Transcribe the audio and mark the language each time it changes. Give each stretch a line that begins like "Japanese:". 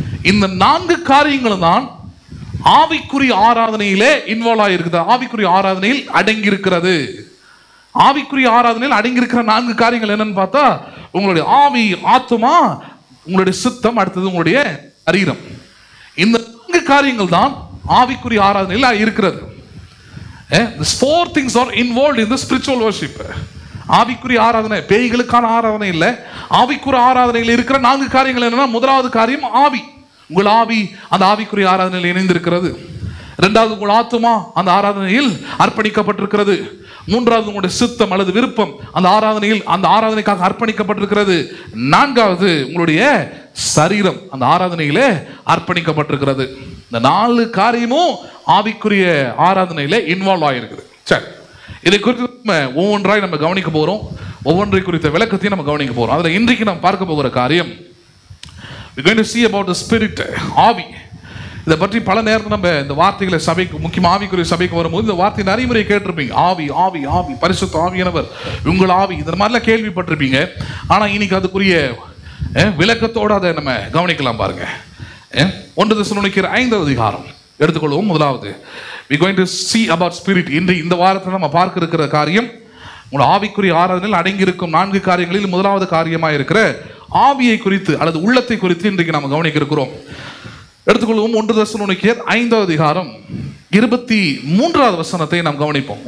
Tamil: இந்த 4 காரியங்களும் தான் ஆவிக்குரிய ஆராதனையிலே இன்வால்வ் ஆகிருக்குது, ஆவிக்குரிய ஆராதனையில் அடங்கி இருக்கிறது. ஆவிக்குரிய ஆராதனையில் அடங்கி இருக்கிற 4 காரியங்கள் என்னன்னு பார்த்தா, உங்களுடைய ஆவி, ஆத்துமா, உங்களுடைய சித்தம், அடுத்தது உங்களுடைய சரீரம். இந்த 4 காரியங்கள் தான் ஆவிக்குரிய ஆராதனையில் இருக்கிறது.
English: These 4 things are involved in the spiritual worship.
Tamil: ஆவிக்குரிய ஆராதனை, பேய்களுக்கான ஆராதனை இல்லை, ஆவிக்குரிய ஆராதனையில் இருக்கிற 4 காரியங்கள் என்னன்னா, முதலாவது காரியம் ஆவி. உங்கள் ஆவி அந்த ஆவிக்குரிய ஆராதனையில் இணைந்திருக்கிறது. இரண்டாவது உங்கள் ஆத்துமா அந்த ஆராதனையில் அர்ப்பணிக்கப்பட்டிருக்கிறது. மூன்றாவது உங்களுடைய சித்தம் அல்லது விருப்பம் அந்த ஆராதனையில், அந்த ஆராதனைக்காக அர்ப்பணிக்கப்பட்டிருக்கிறது. நான்காவது உங்களுடைய சரீரம் அந்த ஆராதனையிலே அர்ப்பணிக்கப்பட்டிருக்கிறது. இந்த 4 காரியமும் ஆவிக்குரிய ஆராதனையில இன்வால்வ் ஆகிருக்குது. சரி, இதை குறித்து நம்ம ஒவ்வொன்றாய் நம்ம கவனிக்க போறோம். ஒவ்வொன்றை குறித்த விளக்கத்தையும் நம்ம கவனிக்க போறோம். அதுல இன்றைக்கு நம்ம பார்க்க போகிற காரியம்,
English: we're going to see about the spirit,
Tamil: ஆவி. இதை பற்றி பல நேரத்தில் நம்ம இந்த வார்த்தைகளை சபைக்கு, முக்கியமாக ஆவிக்குரிய சபைக்கு வரும்போது இந்த வார்த்தை நிறைய முறை கேட்டிருப்பீங்க. ஆவி, ஆவி, ஆவி, பரிசுத்த ஆவியானவர், உங்கள் ஆவி, இந்த மாதிரிலாம் கேள்விப்பட்டிருப்பீங்க. ஆனால் இன்னைக்கு அதுக்குரிய விளக்கத்தோடு அதை நம்ம கவனிக்கலாம். பாருங்க, 1 தெசலோனிக்கேயர் 5வது அதிகாரம் எடுத்துக்கொள்வோம். முதலாவது
English: we're going to see about spirit.
Tamil: இன்று இந்த வாரத்தில் நம்ம பார்க்க இருக்கிற காரியம், உங்கள் ஆவிக்குரிய ஆராதனையில் அடங்கி இருக்கும் 4 காரியங்களில் முதலாவது காரியமாக இருக்கிற ஆவியை குறித்து அல்லது உள்ளத்தை குறித்து இன்றைக்கு நம்ம கவனிக்க இருக்கிறோம். எடுத்துக்கொள்வோம். 1 தெசலோனிக்கேயர் 5வது அதிகாரம் 23வது வசனத்தை நாம் கவனிப்போம்.